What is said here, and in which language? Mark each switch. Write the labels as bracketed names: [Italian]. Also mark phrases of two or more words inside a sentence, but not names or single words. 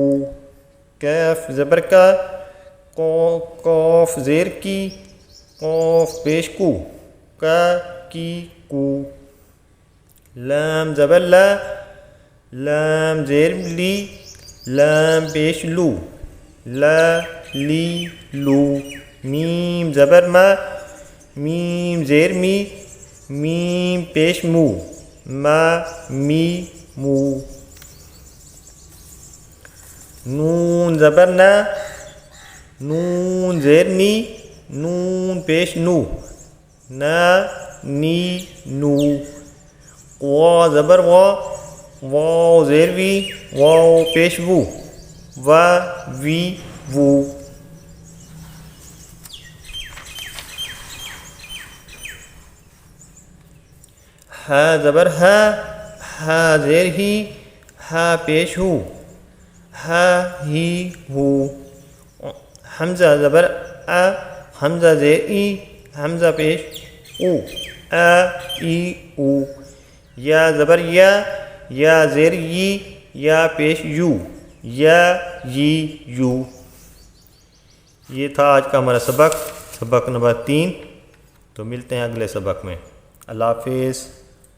[Urdu] کاف زبر کا، قاف زیر کی، قاف پیش کو، کا کی کو۔ لام زبر لا، لام زیر لی، لام پیش لو، لا لی لو۔ میم زبر ما، میم زیر می، میم پیش مو، ما می مو۔ نون زبر نا، نون زیر نی، نون پیش نو، نا نی نو۔ وا زبر وا، واو زیر وی، واو پیش وو، وا وی وو۔ ہا زبر ہا، ہا زیر ہی، ہا پیش ہو، ہا ہی ہو۔ حمزہ زبر آ، حمزہ زیر ای، حمزہ پیش او، آ ای او۔ یا زبر یا، یا زیر ی، یا پیش یو، یا یی یو۔ یہ تھا آج کا ہمارا سبق نمبر 3۔ تو ملتے ہیں اگلے سبق میں۔ اللہ حافظ۔